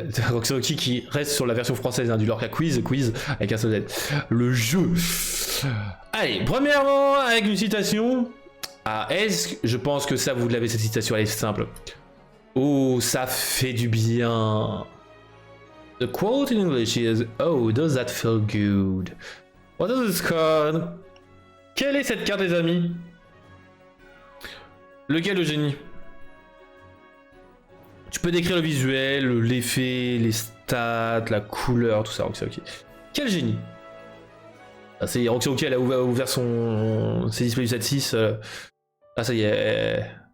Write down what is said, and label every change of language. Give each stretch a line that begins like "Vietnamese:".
French: Roxy qui reste sur la version française hein, du Lorca Quiz avec un seul Z. Le jeu. Allez, premièrement, avec une citation. Ah, est-ce que je pense que ça, vous l'avez cette citation, elle est simple. Oh, ça fait du bien.
English: The quote in English is oh, does that feel good? What is this card?
French: Quelle est cette carte, les amis? Lequel le génie? Tu peux décrire le visuel, l'effet, les stats, la couleur, tout ça, Roxy OK. Quel génie? Ah, c'est Roxy OK, elle a ouvert ses displays du 7.6. Ah, ça y est.